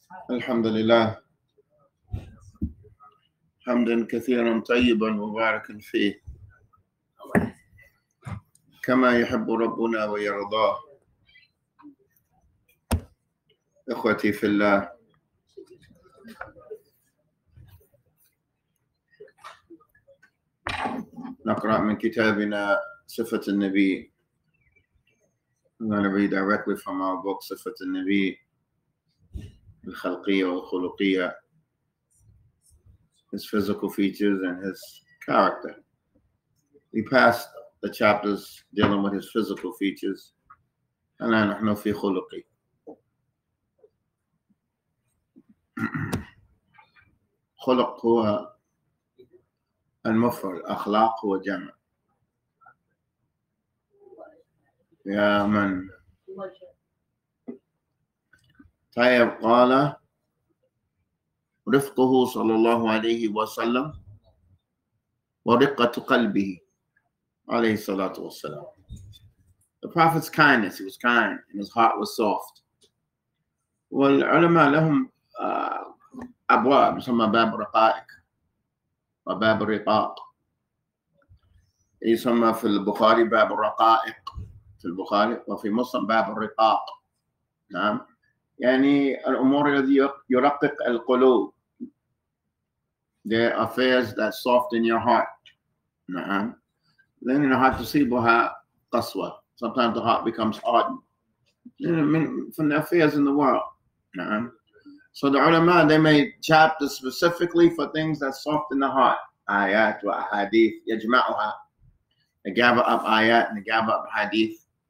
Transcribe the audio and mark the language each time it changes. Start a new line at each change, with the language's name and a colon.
Arabic: الحمد لله حمدا كثيرا طيبا مباركا فيه كما يحب ربنا ويرضاه. إخوتي في الله، نقرأ من كتابنا صفة النبي.
English: I'm going to read directly from our book
Arabic: صفة النبي الخلقية والخلقية,
English: his physical features and his character. We passed the chapters dealing with his physical features.
Arabic: الآن نحن في خلقي. خلق هو المفرد، أخلاق هو جمع. يا من طيب قال رفقه صلى الله عليه وسلم ورقة قلبه عليه الصلاة والسلام.
English: The Prophet's kindness, he was kind and his heart was soft.
Arabic: والعلماء لهم أبواب يسمى باب الرقائق وباب الرقاق. يسمى في البخاري باب الرقائق في البخاري، وفي مسلم باب الرقاق. نعم، يعني الأمور التي يرقق القلوب.
English: There are affairs that soften your heart.
Arabic: نعم، لأن الهart تصيبها قسوة.
English: Sometimes the heart becomes hardened from the affairs in the world.
Arabic: نعم.
English: So the ulama, they made chapters specifically for things that soften the heart.
Arabic: Ayat wa hadith yajma'uha.
English: They gather up ayat and they gather up hadith.